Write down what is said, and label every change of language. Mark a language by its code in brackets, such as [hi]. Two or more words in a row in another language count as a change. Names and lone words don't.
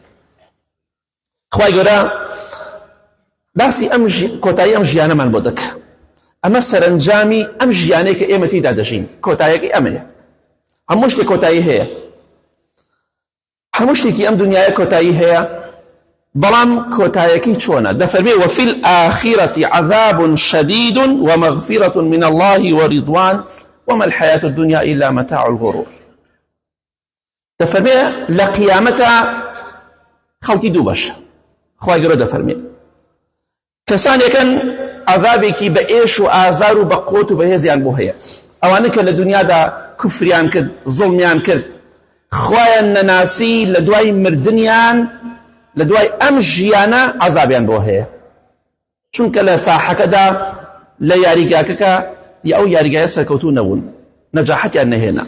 [ckb] خوای گەورە باسی ئەم کۆتایی ئەم ژیانەمان بۆ دەکە، ئەمە سەرنجامی ئەم ژیانەیە کە ئێمە تێیدا دەژین، کۆتاییەکەی ئەمەیە. هەموو شتێک کۆتایی هەیە، هەموو شتێکی ئەم دنیاە کۆتایی هەیە، بەڵام کۆتاییەکەی چۆنە؟ دەفەرمێ [ar] وفي الآخرة عذاب شديد ومغفرة من الله ورضوان وما الحياة الدنيا إلا متاع الغرور. [ckb] دەفەرمێ لە قیامەتە خەڵکی دوو بەشە، خوای گەورە دەفەرمێ کەسانێکن عذابێکی بە ئێش و ئازار و بە قۆت و بەهێزیان بۆ هەیە، ئەوانە کە لە دنیادا کوفریان کرد، زڵمیان کرد، خوایان نەناسی، لە دوای مردنیان لە دوای ئەم ژیانە عەزابیان بۆ هەیە، چونکە لە ساحەکەدا لە یاریگاکەکە یا ئەو یاریگایە سەرکەوتوو نەبوون، نەجاحەتیان نەهێنا.